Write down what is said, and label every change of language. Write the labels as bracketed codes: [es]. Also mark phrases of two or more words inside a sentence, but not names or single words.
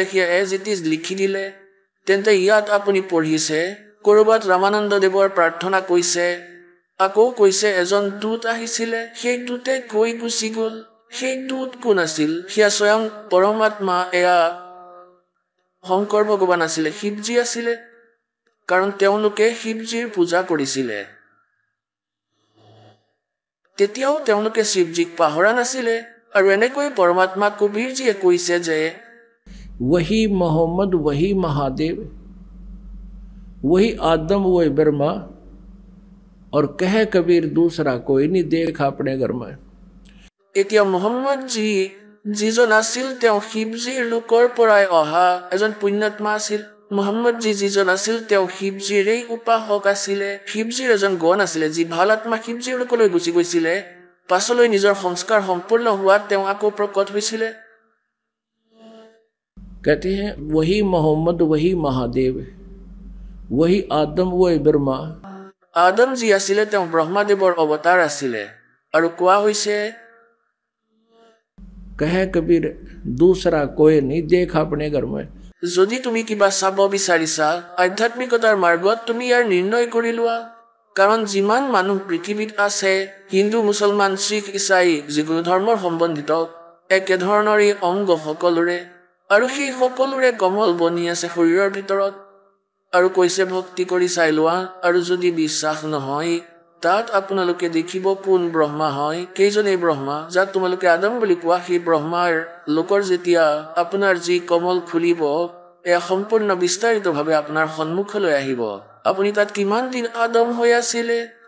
[as] সেয়া [en] as it is [as] লিখি দিলে তেন্তে ইয়াত আপুনি পঢ়িছে কৰবাত ৰামানন্দ দেৱৰ প্ৰাৰ্থনা কৈছে আকৌ কৈছে এজন দূত আহিছিলে সেই দূতে কৈ গুচি গ'ল সেই দূত কোন আছিল সেয়া স্বয়ং পৰমাত্মা এয়া শংকৰ ভগৱান আছিলে শিৱজী আছিলে কাৰণ তেওঁলোকে শিৱজীৰ পূজা কৰিছিলে তেতিয়াও তেওঁলোকে শিৱজীক পাহৰা নাছিলে আৰু এনেকৈ পৰমাত্মা কবিৰজীয়ে কৈছে যে [hi] वही मोहम्मद वही महादेव वही आदम वही ब्रह्मा और कह कबीर दूसरा कोई नहीं देखा अपने घर में [as] এতিয়া মোহাম্মদ জী যিজন আছিল তেওঁ শিৱজীৰ লোকৰ পৰাই অহা এজন পুণ্যাত্মা আছিল মোহাম্মদ জী যিজন আছিল তেওঁ শিৱজীৰেই উপাসক আছিলে শিৱজীৰ এজন গণ আছিলে যি ভাল আত্মা শিৱজীৰ লোকলৈ গুচি গৈছিলে পাছলৈ নিজৰ সংস্কাৰ সম্পূৰ্ণ হোৱাত তেওঁ আকৌ প্ৰকট হৈছিলে [hi] कहते हैं वही मोहम्मद वही महादेव वही आदम वही ब्रह्मा [as] আদম জী আছিলে তেওঁ ব্ৰহ্মাদেৱৰ অৱতাৰ আছিলে আৰু কোৱা হৈছে [hi] कह कबीर दूसरा कोई नहीं देखा अपने घर में [as] যদি তুমি কিবা চাব বিচাৰিছা আধ্যাত্মিকতাৰ মাৰ্গত তুমি ইয়াৰ নিৰ্ণয় কৰি লোৱা কাৰণ যিমান মানুহ পৃথিৱীত আছে হিন্দু মুছলমান শিখ ইছাই যিকোনো ধৰ্মৰ সম্বন্ধিত একেধৰণৰে অংগ সকলোৰে আৰু সেই সকলোৰে কমল বনি আছে শৰীৰৰ ভিতৰত আৰু কৈছে ভক্তি কৰি চাই লোৱা আৰু যদি বিশ্বাস নহয় তাত আপোনালোকে দেখিব কোন ব্ৰহ্মা হয় কেইজনে ব্ৰহ্মা যাক তোমালোকে আদম বুলি কোৱা সেই ব্ৰহ্মাৰ লোকৰ যেতিয়া আপোনাৰ যি কমল খুলিব এয়া সম্পূৰ্ণ বিস্তাৰিতভাৱে আপোনাৰ সন্মুখলৈ আহিব আপুনি তাত কিমান দিন আদম হৈ আছিলে